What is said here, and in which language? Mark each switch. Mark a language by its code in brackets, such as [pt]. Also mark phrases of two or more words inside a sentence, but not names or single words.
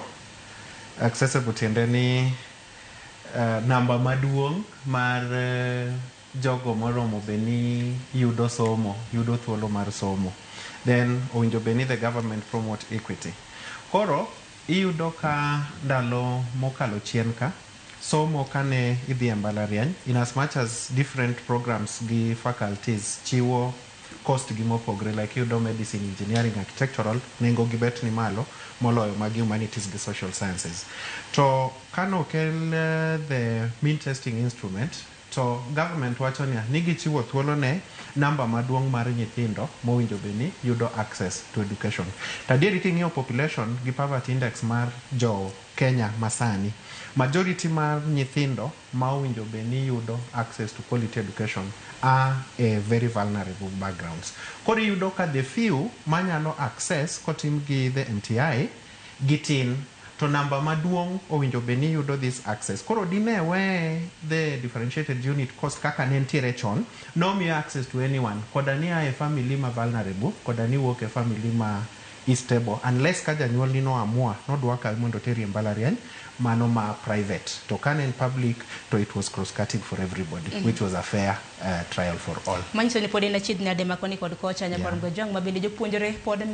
[luo] Accessible tiende ni namba maduong' mar jogo moromo beni yudo somo, yudo thuolo mar somo. [en] Then [luo] owinjo beni [en] the government promote equity. [luo] Koro iyudo ka ndalo mokalo chien ka somo kane idhi e mbalariany, [en] in as much as different programs [luo] gi faculties chiwo cost gi mopogre, like iyudo [en] medicine, engineering, architectural, [luo] nengo gi bet ni malo moloyo mag humanities gi [en] social sciences. [luo] To kano kel [en] the mean testing instrument, [luo] to government wacho ni gichiwo thuolo ne namba maduong' mar nyithindo mowinjo beni yudo [en] access to education. [luo] Tadieri king'iyo population gi [en] poverty index [luo] mar jo Kenya masani, majority mar nyithindo ma owinjo beni yudo [en] access to quality education are a very vulnerable backgrounds. [luo] Koro yudo ka [en] the few [luo] manyalo access kotim gi [en] the MTI [luo] gitin, to namba maduong' owinjo beni yudo [en] this access. [luo] Koro dine we [en] the differentiated unit cost [luo] kaka nentiere chon, [en] no mere access to anyone. [luo] Koda ni [en] a family [luo] ma vulnerable, koda ni wuok e family ma [en] is stable, [luo] unless ka janyuol ni no amua no dwaka mondo teri mbalariany mano ma private. To kan in [en] public, to it was cross-cutting for everybody, which was a fair trial for all. [luo] Manyiso ni pod en achiedh nade makoni kod kocha nyakwar Ngojwang' mabende jopuonjre pod